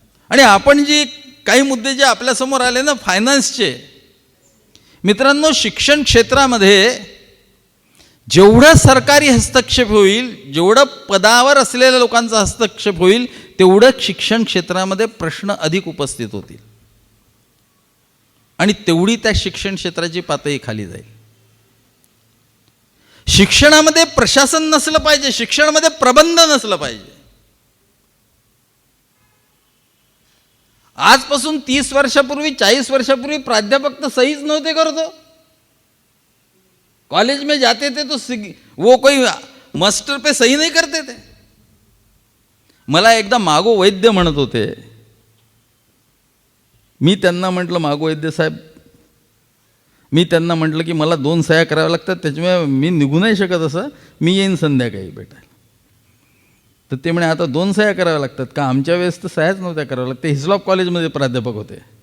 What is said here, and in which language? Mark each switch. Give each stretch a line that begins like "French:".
Marathi: आणि आपण जी काही मुद्दे जे आपल्यासमोर आले ना फायनान्सचे, मित्रांनो, शिक्षण क्षेत्रामध्ये जेवढा सरकारी हस्तक्षेप होईल, जेवढं पदावर असलेल्या लोकांचा हस्तक्षेप होईल, तेवढं शिक्षण क्षेत्रामध्ये प्रश्न अधिक उपस्थित होतील आणि तेवढी त्या शिक्षण क्षेत्राची पातळी खाली जाईल. शिक्षणामध्ये प्रशासन नसलं पाहिजे, शिक्षणामध्ये प्रबंध नसलं पाहिजे. आजपासून 30 वर्षापूर्वी 40 वर्षापूर्वी प्राध्यापक तर सहीच नव्हते करतो.
Hindi: कॉलेज में जाते थे तो वो कोई मास्टर पे सही नहीं करते थे.
Marathi: मला एकदा मागो वैद्य म्हणत होते. मी त्यांना म्हटलं, मागो वैद्य साहेब, मी त्यांना म्हटलं की मला 2 सह्या कराव्या लागतात, त्याच्यामुळे मी निघू नाही शकत, असं मी येईन संध्याकाळी भेटायला. तर ते म्हणे आता 2 सह्या कराव्या लागतात का? आमच्या वेळेस तर सह्याच नव्हत्या कराव्या लागतात. ते हिस्लॉप कॉलेजमध्ये प्राध्यापक होते.